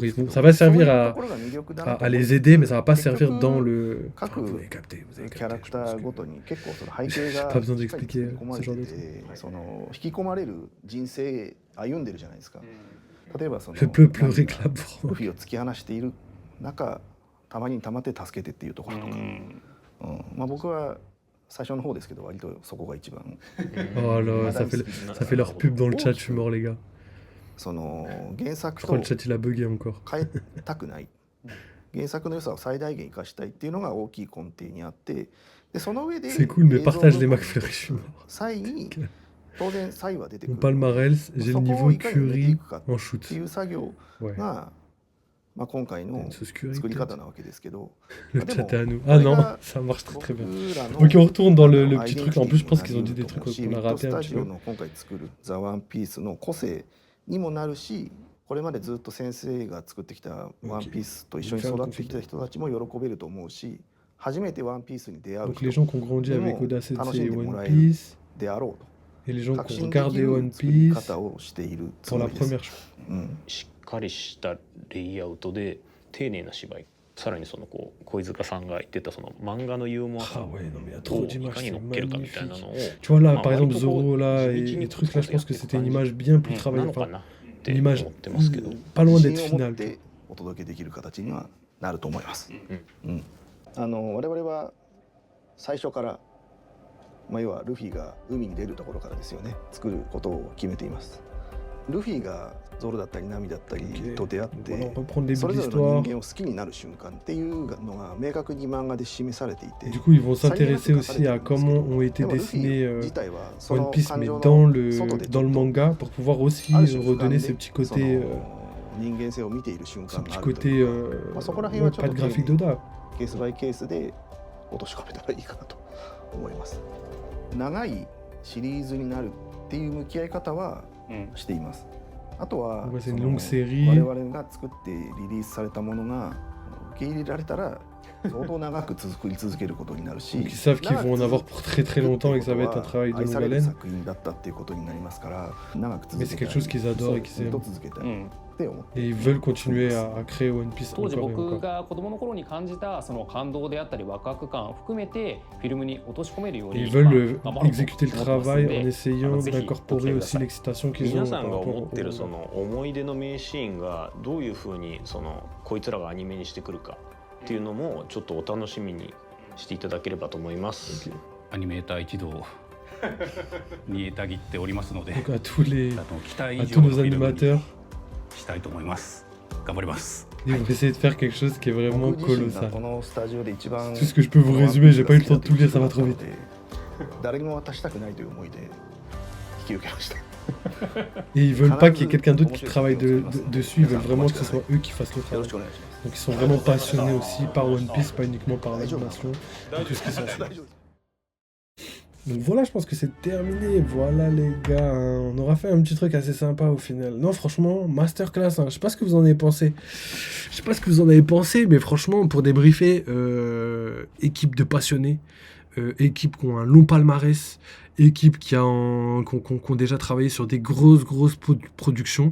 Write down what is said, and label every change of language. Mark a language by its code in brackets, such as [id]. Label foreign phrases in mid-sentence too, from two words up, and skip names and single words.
[fr] Ça va servir à les aider, mais ça va pas servir dans le... Vous avez capté. J'ai pas besoin d'expliquer ce genre de trucs. Je peux pleurer que la bro. [ja] たまにたまって助けてっていうところとか、まあ僕は最初の方ですけど割とそこが一番。 [fr] Oh là, ça fait leur pub dans le chat, je suis mort les gars. [ja] その原作と [fr] Je crois le chat il a bugué encore. [ja] 変えたくない。原作の良さを最大限生かしたいっていうのが大きい根底にあって、でその上で [fr] C'est cool, mais partage les McFlurry, je suis mort. [ja] 際に当然際は出てく [fr] Mon [ja] る。 [fr] palmarès, j'ai le niveau curry en [ja] っ [fr] shoot. [ja] ていう作業 [fr] Ouais. [ja] が。まあ今回の [fr] Une sauce curry [ja] 作り [fr] peut-être. [ja] 方なわけですけど、 [fr] Le chat est à nous. Ah non, ça marche très très bien. Ok, on retourne dans le petit truc. En plus, je pense qu'ils ont dit des trucs qu'on a raté un petit peu. [ja] 今回作るザ・ワンピースの個性にもなるし、これまでずっと先生が作ってきたワンピースと一緒に育ってきた人たちも喜べると思うし、初めてワンピースに出会う [fr] Donc les gens qui ont grandi avec Oda [ja] 楽し [fr] Sensei [ja] ん [fr] et [ja] でも [fr] One [ja] らえる [fr] Piece, [ja] であろうと。 [fr] et les gens qui ont [ja] 革新的 [fr] regardé [ja] な [fr] One [ja] 作り [fr] Piece [ja] 方をしているつ [fr] pour [ja] も [fr] la [ja] りです。 [fr] première fois. [ja] しっかりしたレイアウトで丁寧な芝居、さらにそのこう小塚さんが言ってたその漫画のユーモア [fr] Ah [ja] さ [fr] ouais, non mais il y a [ja] を [fr] trop [ja] い [fr] d'images, [ja] かに [fr] c'est [ja] 乗っけるかみたいな [fr] magnifique. [ja] のを [fr] Tu vois là, Ah, par exemple ouais, Zoro là je- et je- les trucs là, je pense que je- c'était une image bien plus [ja] な [fr] travaillée. [ja] のか [fr] Enfin, [ja] なって [fr] une [ja] 思 [fr] image [ja] ってますけど、 [fr] pas loin [ja] 自 [fr] d'être [ja] 信を持っ [fr] finale. [ja] てお届けできる形にはなると思います。うん我々は最初から、まあ、要はルフィが海に出るところからですよね、作ることを決めています。ルフィがゾロだったりナミだったりと出会っ [fr] Voilà, [ja] て [fr] on reprend le [ja] そ [fr] début [ja] れ [fr] de [ja] ぞれの [fr] l'histoire. [ja] 人間を好きになる瞬間っていうのが明確に漫画で示されていて、 [fr] Du coup, ils vont s'intéresser aussi à comment ont été [ja] でもルフ [fr] dessinés [ja] ィ自体はそ [fr] One [ja] の [fr] Piece, [ja] 感 [fr] mais [ja] 情 [fr] dans [ja] の [fr] le [ja] 外でち [fr] dans [ja] ょ [fr] le [ja] っと [fr] manga pour pouvoir aussi [ja] ある種 [fr] redonner [ja] 俯瞰 [fr] ce [ja] で [fr] petit [ja] そ [fr] côté, [ja] の人間性を見ている瞬 [fr] ce [ja] 間が [fr] petit [ja] あると [fr] côté [ja] いうか、まあそこら辺は [fr] ouais, [ja] ちょっ [fr] pas [ja] と [fr] de graphique d'Oda. [ja] ケースバイケースで落とし込めたらいいかなと思います。長いシリーズになるっていう向き合い方はしています。あとは [fr] Ouais, c'est [ja] そ [fr] une [ja] の [fr] longue série. [ja] 我々が作ってリリースされたものが受け入れられたら相当長く作り続けることになるし、 [fr] Donc ils savent qu'ils vont en avoir pour très très longtemps et que ça va être un travail de [ja] 愛さ [fr] longue [ja] れる [fr] haleine. [ja] 作品だったっていうことになりますから、長く続 [fr] Mais [ja] け [fr] c'est [ja] たい。 [fr] quelque chose qu'ils adorent et qu'ils [ja] ずっ [fr] aiment. [ja] と続けたいって思って [fr] Et ils veulent continuer à créer One Piece [ja] 当時 [fr] encore et [ja] 僕 [fr] encore. [ja] が子供の頃に感じたその感動であったりワクワク感を含めてフィルムに落とし込めるよう [fr] Et [ja] に [fr] ils veulent [ja] 頑張ろうと [fr] exécuter le [ja] 思ってますん [fr] travail [ja] で [fr] en essayant [ja] ぜひ [fr] d'incorporer [ja] ご期待くだ [fr] aussi [ja] さい。 [fr] l'excitation qu'ils [ja] 皆 [fr] ont [ja] さ [fr] par [ja] んが [fr] rapport [ja] 思 [fr] au [ja] ってる [fr] manga. [ja] その思い出の名シーンがどういう風にそのこいつらがアニメにしてくるかっていうのもちょっとお楽しみにしていただければと思います。アニメーター一同煮えたぎっておりますので、 [fr] Donc à tous les [ja] 期待以 [fr] à [ja] 上 [fr] tous [ja] の [fr] nos [ja] フィルムに [fr] animateurs, [ja] したいと思います。頑張ります。 [fr] ils vont essayer de faire quelque chose qui est vraiment [ja] 僕自身が [fr] colossal. [ja] このスタジオで一番 [fr] Tout ce que je peux vous résumer, j'ai pas eu le temps de tout lire, ça va trop vite. [ja] 誰にも渡したくないという思いで引き受けました。 [fr] Et ils veulent pas qu'il y ait quelqu'un d'autre qui travaille dessus, ils veulent vraiment que ce soit eux qui fassent le [ja] よろ [fr] travail. [ja] しくお願いします。 [fr] Donc ils sont vraiment passionnés aussi par One Piece, pas uniquement par l'animation et tout ce qui s'ensuit. [ja] 大丈夫です。 [fr] Donc voilà, je pense que c'est terminé. Voilà les gars, hein. On aura fait un petit truc assez sympa au final. Non, franchement, masterclass. Hein. Je sais pas ce que vous en avez pensé. Je sais pas ce que vous en avez pensé, mais franchement, pour débriefer, équipe de passionnés, équipe qui ont un long palmarès, équipe qui ont déjà travaillé sur des grosses productions.